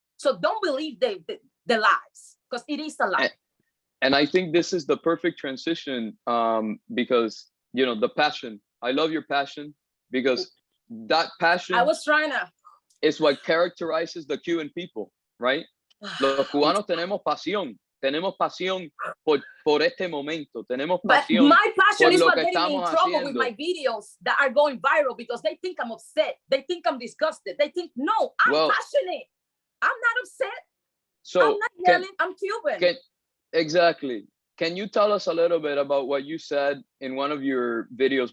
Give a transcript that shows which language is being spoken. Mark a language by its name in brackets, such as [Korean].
[English] So don't believe the lies, because it is a lie. And I think this is the perfect transition because, you know, the passion. I love your passion because that passion. I was trying to. Is what characterizes the Cuban people, right? [Spanish] Los cubanos tenemos pasión por este momento, tenemos pasión. [English] But my passion is what [Spanish] que [English] getting me in trouble with my videos that are going viral because they think I'm upset. They think I'm disgusted. They think, no, I'm passionate. I'm not upset. So I'm not yelling. I'm Cuban. Exactly. Can you tell us a little bit about what you said in one of your videos?